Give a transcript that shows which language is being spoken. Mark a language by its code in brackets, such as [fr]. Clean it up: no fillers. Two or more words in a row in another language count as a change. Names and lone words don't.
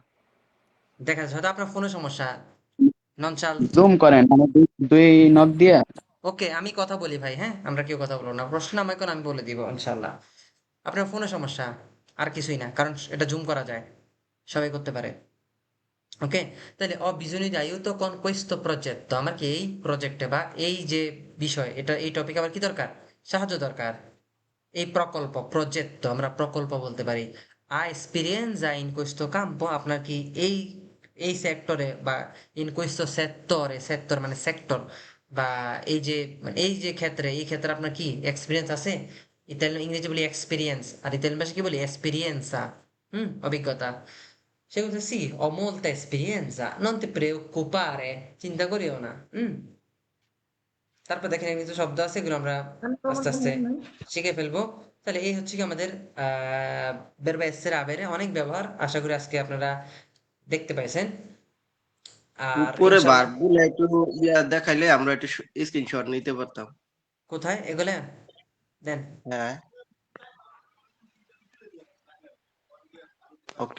[bn] দেখা যাচ্ছে, হয়তো আপনার ফোনের সমস্যা, ননচাল। জুম করেন মানে দুই নট দিয়ে। ওকে, আমি কথা বলি ভাই, হ্যাঁ, আমরা কেউ কথা বলবো না, প্রশ্ন আমাকে আমি বলে দিব ইনশাল্লাহ। আপনার ফোনের সমস্যা, আর কিছুই না, কারণ এটা জুম করা যায়, সবাই করতে পারে, ওকে? [it] তাহলে ho bisogno di aiuto con questo progetto, [bn] আমার কি এই প্রজেক্টে বা এই যে বিষয়, এটা এই টপিকে আমার কি দরকার, সাহায্য দরকার। এই প্রকল্প, প্রজেক্ট আমরা প্রকল্প বলতে পারি। [it] ha esperienza in questo campo, [bn] আপনার কি এই এই সেক্টরে বা [it] in questo settore, [bn] সেক্টর মানে সেক্টর, বা এই যে মানে এই যে ক্ষেত্রে, এই ক্ষেত্রে আপনার কি এক্সপিরিয়েন্স আছে। ইতালিয়ান ইংরেজি বলি এক্সপিরিয়েন্স, আর ইতালিয়ান ভাষা কি বলি এক্সপিরিয়েন্সা, অভিজ্ঞতা। সে বলছে [it] সি ho molta esperienza, non ti preoccupare, [bn] চিন্তা করিও না। তারপর দেখেন কিছু শব্দ আছে, এগুলো আমরা আস্তে আস্তে শিখে ফেলবো। তাহলে এই হচ্ছে কি আমাদের [it] verbo essere avere, [bn] অনেক ব্যবহার, আশা করি আজকে আপনারা দেখতে পাইছেন। আর উপরে ইনশাল্লাহ, ভার্বগুলো একটু দেখাইলে আমরা একটু স্ক্রিনশট নিতে পারতাম। কোথায় এগুলো দেন? হ্যাঁ, ওকে।